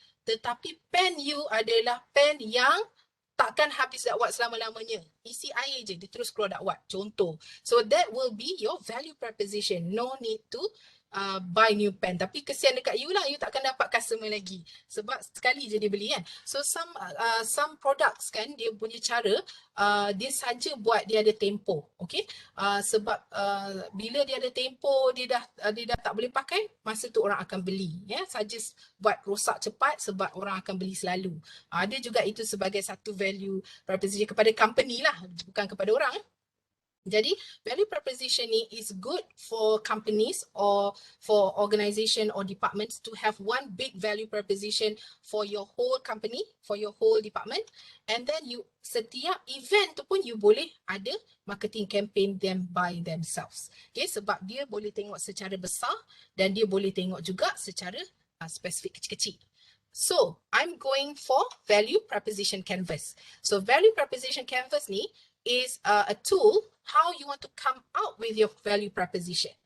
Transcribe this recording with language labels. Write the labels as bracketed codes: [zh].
[ms] Tetapi pen you adalah pen yang takkan habis dakwat selama-lamanya. Isi air je, dia terus keluar dakwat. Contoh. [en] So that will be your value preposition. No need to buy new pen. [ms] Tapi kesian dekat you lah, you takkan dapat customer lagi. Sebab sekali je dia beli kan. [en] So some products [ms] kan, dia punya cara, dia saja buat dia ada tempoh. Okay. Sebab bila dia ada tempoh, dia dah tak boleh pakai, masa tu orang akan beli. Saja buat rosak cepat sebab orang akan beli selalu. Ada juga itu sebagai satu value proposition kepada company lah, bukan kepada orang. [en] Jadi value proposition ni is good for companies or for organisation or departments to have one big value proposition for your whole company, for your whole department, and then you [ms] setiap event tu pun you boleh ada [en] marketing campaign them by themselves. [ms] Okay, sebab dia boleh tengok secara besar dan dia boleh tengok juga secara spesifik kecil-kecil. [en] So I'm going for value proposition canvas. So value proposition canvas ni is a tool how you want to come out with your value proposition.